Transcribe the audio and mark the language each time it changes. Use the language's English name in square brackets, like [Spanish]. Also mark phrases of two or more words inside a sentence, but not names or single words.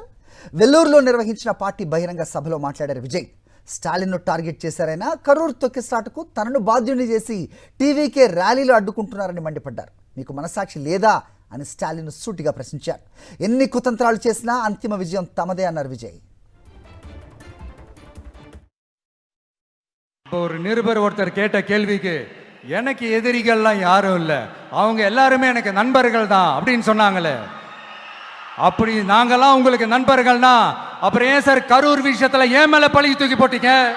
[Telugu] వెల్లూరులో నిర్వహించిన పార్టీ బహిరంగ సభలో మాట్లాడారు విజయ్. స్టాలిన్ను టార్గెట్ చేశారైనా కరూర్ తొక్కిస్లాటకు తనను బాధ్యుని చేసి టీవీకే ర్యాలీలు అడ్డుకుంటున్నారని మండిపడ్డారు. మీకు మనసాక్షి లేదా అని స్టాలిన్ సూటిగా ప్రశ్నించారు. ఎన్ని కుతంత్రాలు చేసినా అంతిమ విజయం తమదే అన్నారు విజయ్. [Tamil] ஒரு நிருபர் ஒருத்தர் கேட்ட கேள்விக்கு எனக்கு எதிரிகள்லாம் யாரும் இல்லை, அவங்க எல்லாருமே எனக்கு நண்பர்கள் தான் அப்படின்னு சொன்னாங்களே. அப்படி நாங்கெல்லாம் உங்களுக்கு நண்பர்கள்னா அப்புறம் ஏன் சார் கரூர் விஷயத்துல ஏன் மேல பழி தூக்கி போட்டீங்க?